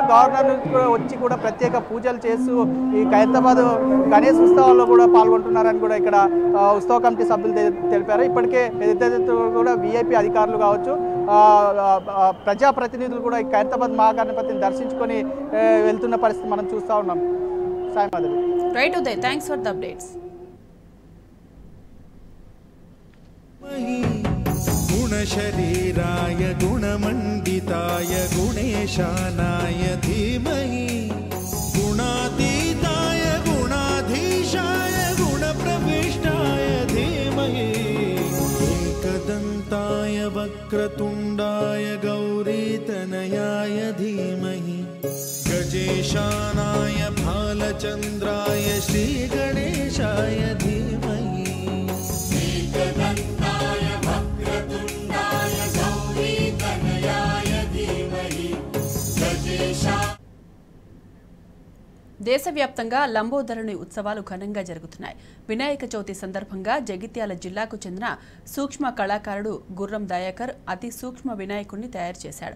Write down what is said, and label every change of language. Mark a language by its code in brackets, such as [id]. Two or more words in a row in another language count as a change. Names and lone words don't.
[te] గవర్నర్ వచ్చి కూడా ప్రత్యేక పూజలు చేస్తూ ఈ ఖైరతాబాద్ గణేష్ ఉత్సవాల్లో కూడా పాల్గొంటున్నారని కూడా ఇక్కడ ఉత్సవ కమిటీ సభ్యులు తెలిపారు. ఇప్పటికే కూడా విఐపి అధికారులు కావచ్చు, ప్రజాప్రతినిధులు కూడా ఈ ఖైరతాబాద్ మహాగణపతిని దర్శించుకొని వెళ్తున్న పరిస్థితి మనం చూస్తూ ఉన్నాం. సాయి మాధవి. [en] Right Uday, thanks for the updates. [sa] गुणशरीराय गुणमण्डिताय गुणेशानाय धीमहि गुणातीताय गुणाधीशाय गुणप्रविष्टाय धीमहि एकदन्ताय वक्रतुण्डाय गौरीतनयाय धीमहि गजेशानाय भालचन्द्राय श्रीगणेशाय धीमहि [te] దేశవ్యాప్తంగా లంబోదరుని ఉత్సవాలు ఘనంగా జరుగుతున్నాయి. వినాయక చవితి సందర్భంగా జగిత్యాల జిల్లాకు చెందిన సూక్ష్మ కళాకారుడు గుర్రం దయాకర్ అతి సూక్ష్మ వినాయకుడిని తయారు చేశాడు.